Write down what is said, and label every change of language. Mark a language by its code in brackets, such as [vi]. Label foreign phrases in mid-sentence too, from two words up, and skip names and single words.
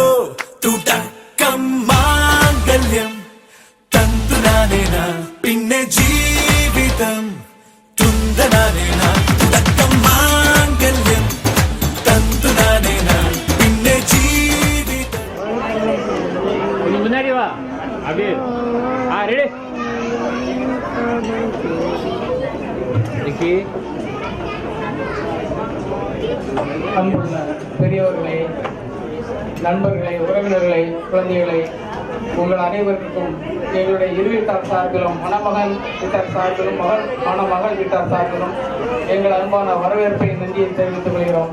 [ml] തുടക്കം മാംഗല്യം തന്തുനാനേന പിന്നെ ജീവിതം തുന്തനാനേന. തുടക്കം മാംഗല്യം തന്തുനാനേന പിന്നെ ജീവിതം. [ta] முன்னாடி வா அப்படியே ரெடி அன்புள்ள பெரியவர்களே, நண்பர்களே, உறவினர்களே, குழந்தைகளே, உங்கள் அனைவருக்கும் எங்களுடைய இரு வீட்டார் சார்பிலும், மணமகன் வீட்டார் சார்பிலும், மணமகள் வீட்டார் சார்பிலும் எங்கள் அன்பான வரவேற்பை நன்றியை தெரிவித்துக் கொள்கிறோம்.